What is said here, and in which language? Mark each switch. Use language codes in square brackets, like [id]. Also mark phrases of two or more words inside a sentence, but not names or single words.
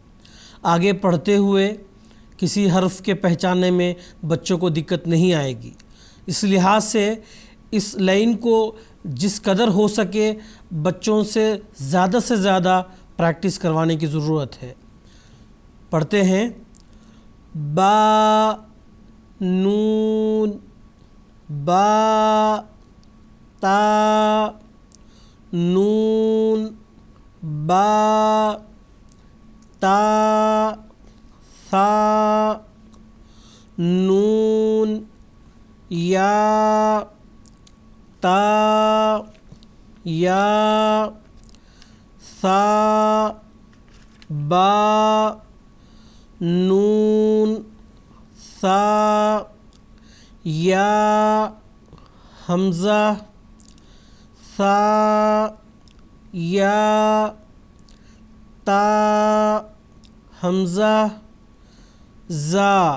[ur] آگے پڑھتے ہوئے کسی حرف کے پہچاننے میں بچوں کو دقت نہیں آئے گی۔ اس لحاظ سے اس لائن کو جس قدر ہو سکے بچوں سے زیادہ پریکٹس کروانے کی ضرورت ہے۔ پڑھتے ہیں با نون با تا نون با تا ثا نون یا تا یا ثا با نون ثا یا حمزہ ثا یا تا حمزہ زا۔